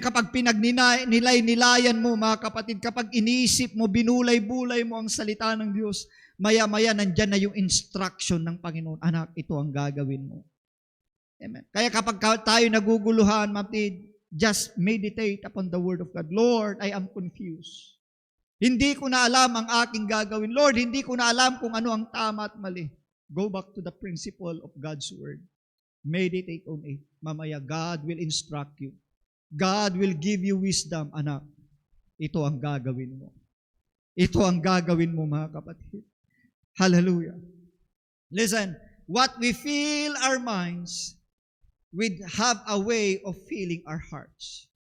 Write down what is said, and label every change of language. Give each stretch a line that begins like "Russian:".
Filipino: Kapag pinagnilay-nilayan mo, mga kapatid, kapag iniisip mo, binulay-bulay mo ang salita ng Diyos, maya-maya nandyan na yung instruction ng Panginoon. Anak, ito ang gagawin mo. Amen. Kaya kapag tayo naguguluhan, kapatid,
English: just meditate upon the Word of God. Lord, I am confused.
Filipino: Hindi ko na alam ang aking gagawin. Lord, hindi ko na alam kung ano ang tama at mali.
English: Go back to the principle of God's Word. Meditate on it.
Filipino: Mamaya,
English: God will instruct you. God will give you wisdom, anak.
Filipino: Ito ang gagawin mo. Ito ang gagawin mo, mga kapatid. Hallelujah.
English: Listen, what we fill our minds, we have a way of filling our hearts.